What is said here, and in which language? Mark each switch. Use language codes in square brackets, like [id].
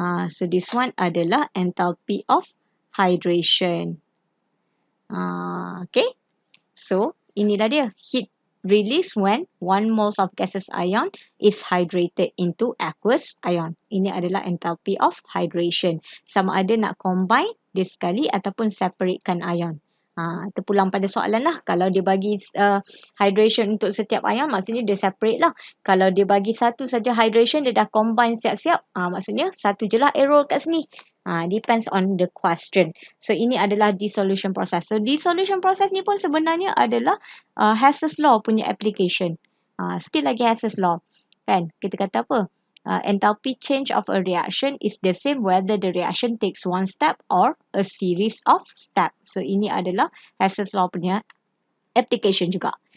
[ms] So this one adalah enthalpy of hydration. Okay. So, inilah dia. [en] Heat release when 1 moles of gaseous ion is hydrated into aqueous ion. [ms] Ini adalah enthalpy of hydration. Sama ada nak combine dia sekali ataupun separatekan ion. Terpulang pada soalan lah. Kalau dia bagi hydration untuk setiap ion, maksudnya dia separate lah. Kalau dia bagi satu saja hydration, dia dah combine siap-siap. Maksudnya satu je lah error kat sini. [en] Depends on the question. [ms] So, ini adalah dissolution process. So, dissolution process ni pun sebenarnya adalah Hess's law punya application. Still lagi Hess's law. Kan? Kita kata apa? [en] Enthalpy change of a reaction is the same whether the reaction takes one step or a series of steps. [ms] So, ini adalah Hess's law punya application juga.